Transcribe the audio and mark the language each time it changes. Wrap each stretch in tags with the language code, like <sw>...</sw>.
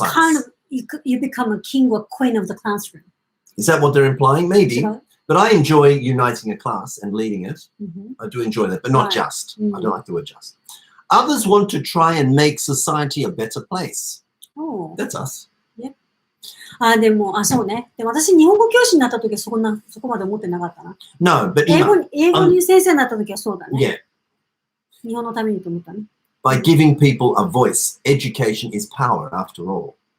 <en>It's kind of, you become a king or queen of the classroom. Is that what they're implying? Maybe. But I enjoy uniting a class and leading it. I do enjoy that, but not just. I don't like the word just. Others want to try and make society a better place. Oh. That's us. Yeah.</en> <ja>でも、そうね。でも私、日本語教師になった時はそこまで思ってなかったな。</ja> <en>No, but</en> <ja>英語に先生になった時はそうだね。</ja> <en>Yeah.</en> <ja>日本のためにと思ったね。</ja> <en>By giving people a voice, education is power, after all.</en>